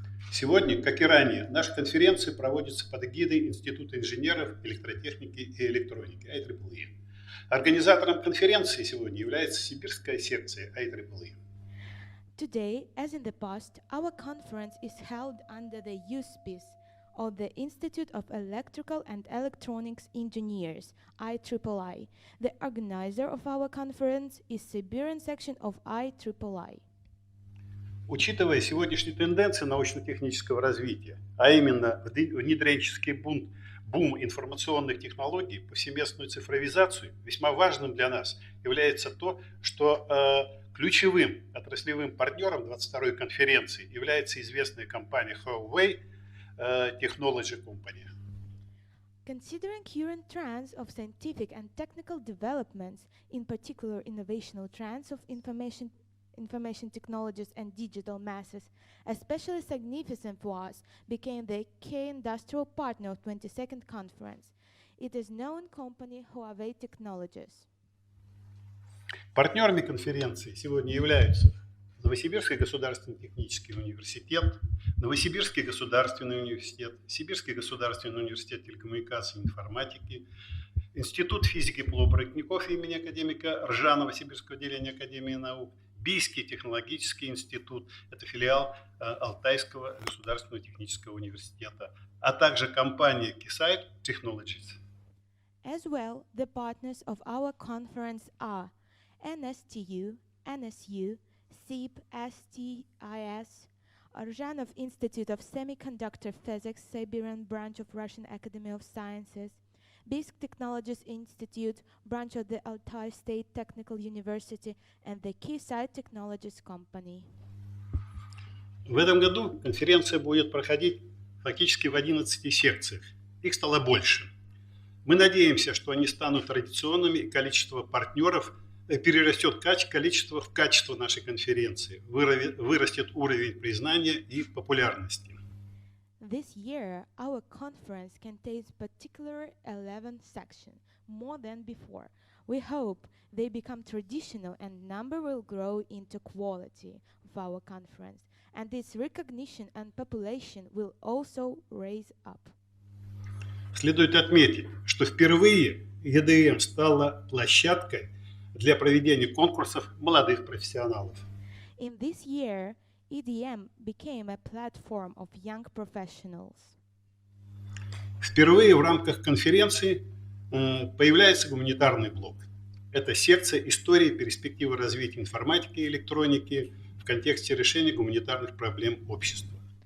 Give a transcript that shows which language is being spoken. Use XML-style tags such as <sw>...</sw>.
<ru>Сегодня, как и ранее, наши конференции проводятся под эгидой Института инженеров, электротехники и электроники, IEEE. Организатором конференции сегодня является сибирская секция IEEE.</ru> <en>Today, as in the past, our conference is held under the auspice of the Institute of Electrical and Electronics Engineers, IEEE. The organizer of our conference is Siberian section of IEEE.</en> <ru>Учитывая сегодняшние тенденции научно-технического развития, а именно внедренческий бум информационных технологий, повсеместную цифровизацию, весьма важным для нас является то, что ключевым отраслевым партнером 22-й конференции является известная компания Huawei Technology Company.</ru> <en>Considering current trends of scientific and technical developments, in particular innovational trends of information technologies and digital masses, especially significant for us, became the key industrial partner of 22nd conference. It is known company Huawei Technologies.</en> <ru>Партнерами конференции сегодня являются Новосибирский государственный технический университет, Новосибирский государственный университет, Сибирский государственный университет телекоммуникаций и информатики, Институт физики полупроводников имени академика Ржанова Сибирского отделения Академии наук, Бийский технологический институт, это филиал Алтайского государственного технического университета, а также компания Keysight Technologies.</ru> <en>As well, the partners of our conference are NSTU, NSU, SIB, STIS, Rjanov Institute of Semiconductor Physics, Siberian branch of Russian Academy of Sciences, Biysk Technologies Institute, branch of the Altai State Technical University, and the Keysight Technologies Company.</en> <ru>В этом году конференция будет проходить фактически в 11 секциях. Их стало больше. Мы надеемся, что они станут традиционными, и количество партнеров перерастет количество в качество нашей конференции, вырастет уровень признания и популярности.</ru> <en>This year, our conference contains particular 11 sections, more than before. We hope they become traditional and number will grow into quality of our conference, and its recognition and population will also raise up.</en> <ru>Следует отметить, что впервые ЕДМ стала площадкой для проведения конкурсов молодых профессионалов.</ru> <en>In this year, EDM became a platform of young professionals.</en> <ru>Впервые в рамках конференции появляется гуманитарный блок. Это секция истории и перспективы развития информатики и электроники в контексте решения гуманитарных проблем общества.</ru>